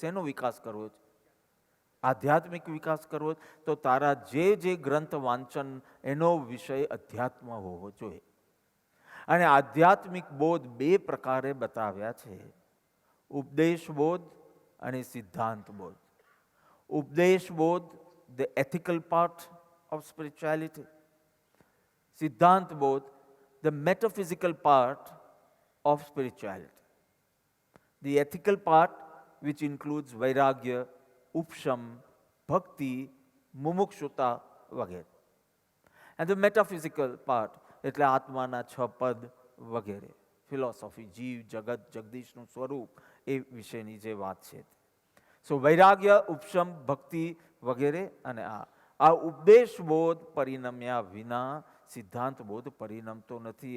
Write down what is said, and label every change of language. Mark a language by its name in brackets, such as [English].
[Gujarati] શેનો વિકાસ કરવો છે? આધ્યાત્મિક વિકાસ કરવો તો તારા જે ગ્રંથ વાંચન એનો વિષય અધ્યાત્મ હોવો જોઈએ. અને આધ્યાત્મિક બોધ બે પ્રકારે બતાવ્યા છે, ઉપદેશ બોધ અને સિદ્ધાંત બોધ. ઉપદેશ બોધ, [English] The ethical part of spirituality. સિદ્ધાંત બોધ, the metaphysical part of spirituality. The ethical part, which includes vairagya, upsham, bhakti, mumukshutta વગેરે. And the metaphysical part, [Gujarati] એટલે આત્માના 6 પદ વગેરે, ફિલોસોફી, જીવ, જગત, જગદીશનું સ્વરૂપ, એ વિશેની જે વાત છે. સો વૈરાગ્ય, ઉપશમ, ભક્તિ વગેરે. અને આ ઉપદેશ બોધ પરિણમ્યા વિના સિદ્ધાંત બોધ પરિણમતો નથી.